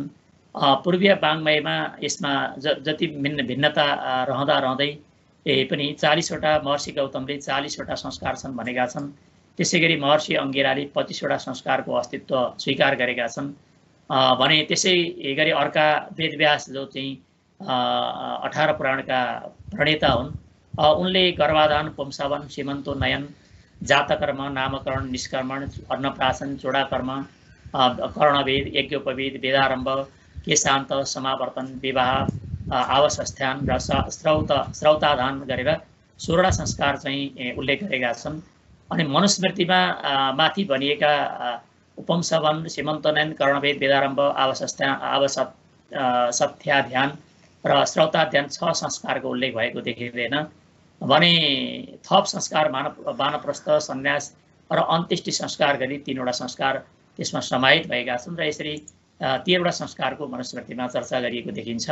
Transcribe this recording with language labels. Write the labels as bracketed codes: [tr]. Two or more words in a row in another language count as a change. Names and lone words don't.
[ne] पूर्वीय वाङ्मयमा यसमा जति भिन्नता रहँदै पनि 40वटा, महर्षि गौतमले 40वटा संस्कार छन् भनेका छन्। त्यसै गरी महर्षि अङ्गिराले 25वटा संस्कारको अस्तित्व स्वीकार गरेका छन् भने त्यसै गरी अर्का वेदव्यास जो चाहिँ 18 पुराणका प्रणेता हुन्, उनले गर्भाधान, पुंसवन, सीमन्तोन्नयन, जातकर्म, नामकरण, निष्कर्मण, अन्नप्राशन, चूडाकर्म, कर्णवेद, यज्ञोपवेद, वेदारम्भ, केशान्त, समावर्तन, विवाह, आवसस्थान र श्रौताधान गरेर 16वटा संस्कार चाहिँ उल्लेख गरेका छन्। अनि मनुस्मृतिमा माथि भनिएका उपंसवन, सीमन्तोन्नयन, कर्णवेद, वेदारम्भ, आवसथ्याध्यान र श्रौताध्यान 6 संस्कारको उल्लेख भएको देखिँदैन भने थप संस्कार वानप्रस्थ, सन्यास र अन्त्येष्टि संस्कार गरी 3वटा संस्कार त्यसमा समाहित भएका छन् र यसरी 13वटा संस्कारको मनुस्मृतिमा चर्चा गरिएको देखिन्छ।